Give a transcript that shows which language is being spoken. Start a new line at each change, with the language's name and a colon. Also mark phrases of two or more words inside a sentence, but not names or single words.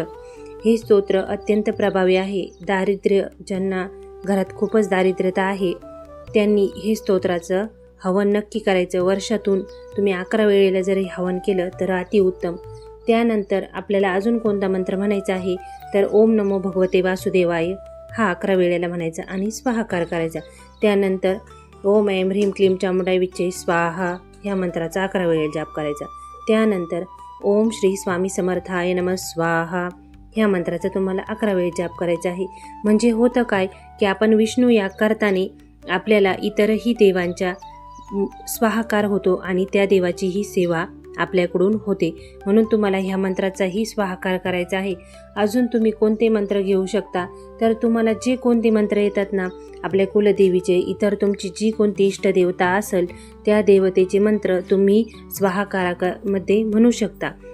Marathi: हे स्तोत्र अत्यंत प्रभावी आहे. ज्यांना घरात खूपच दारिद्र्यता आहे त्यांनी हे स्तोत्राचं हवन नक्की करायचं. वर्षातून तुम्ही 11 वेळेला जरी हवन केलं तर अतिउत्तम. त्यानंतर आपल्याला अजून कोणता मंत्र म्हणायचा आहे तर
Sanskrit: ओम नमो भगवते वासुदेवाय
Marathi: हा 11 वेळेला म्हणायचा आणि स्वाहाकार करायचा. त्यानंतर
Sanskrit: ओम ऐं ह्रीं क्लीं चामुंडाय विच्चे स्वाहा
Marathi: ह्या मंत्राचा 11 वेळेला जाप करायचा. त्यानंतर
Sanskrit: ओम श्री स्वामी समर्थाय नमः स्वाहा
Marathi: ह्या मंत्राचा तुम्हाला 11 वेळेला जाप करायचा आहे. म्हणजे होतं काय की आपण विष्णू याग करताना आपल्याला इतरही देवांच्या स्वाहाकार होतो आणि त्या देवाचीही सेवा आपल्याकडून होते. म्हणून तुम्हाला ह्या मंत्राचाही स्वाहाकार करायचा आहे. अजून तुम्ही कोणते मंत्र घेऊ शकता तर तुम्हाला जे कोणते मंत्र येतात ना आपल्या कुलदेवीचे, इतर तुमची जी कोणती इष्टदेवता असेल त्या देवतेचे मंत्र तुम्ही स्वाहाकारामध्ये म्हणू शकता.